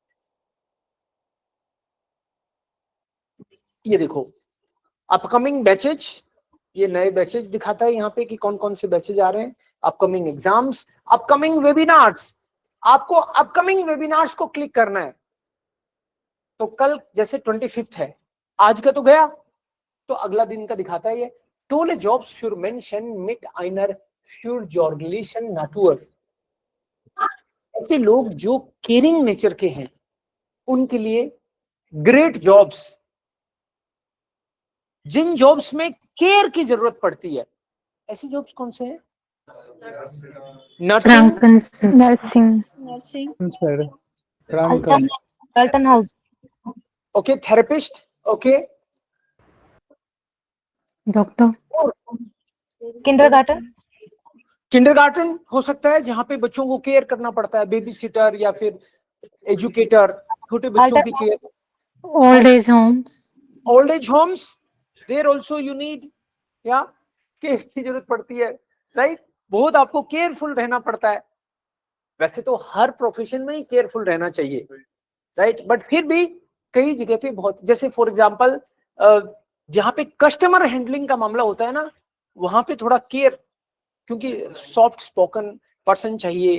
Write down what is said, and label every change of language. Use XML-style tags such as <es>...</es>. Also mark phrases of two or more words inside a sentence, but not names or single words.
<hi>ये देखो</hi> <en>upcoming batches,</en> <hi>ये नए बैचेज दिखाता है यहाँ पे कि कौन कौन से बैचेज आ रहे हैं,</hi> <en>upcoming exams, upcoming webinars.</en> <hi>आपको</hi> <en>upcoming webinars</en> <hi>को क्लिक करना है। तो कल जैसे 25 है, आज का तो गया, तो अगला दिन का दिखाता है ये</hi> <de>tolle Jobs für Menschen mit einer fürsorglichen Natur।</de> <hi>ऐसे लोग जो</hi> <en>caring nature</en> <hi>के हैं उनके लिए</hi> <en>great jobs,</en> <hi>जिन जॉब्स में केयर की जरूरत पड़ती है, ऐसी जॉब्स कौन से हैं? नर्सिंग, Nursing. सर Dalton House. ओके, थेरेपिस्ट, ओके, डॉक्टर, Kindergarten. किंडरगार्टन हो सकता है जहां पे बच्चों को केयर करना पड़ता है,</hi> <en>baby sitter</en> <hi>या फिर एजुकेटर, छोटे बच्चों की केयर।</hi> <en>old age homes, old age homes, there also you need</en> <hi>या केयर की जरूरत पड़ती है,</hi> <en>राइट?</en> <hi>बहुत आपको केयरफुल रहना पड़ता है। वैसे तो हर प्रोफेशन में ही केयरफुल रहना चाहिए, राइट? बट फिर भी कई जगह पे बहुत, जैसे</hi> <en>for example</en> <hi>जहां पे</hi> <en>customer handling</en> <hi>का मामला होता है ना, वहां पे थोड़ा केयर, क्योंकि</hi> <en>soft spoken person</en> <hi>चाहिए,</hi>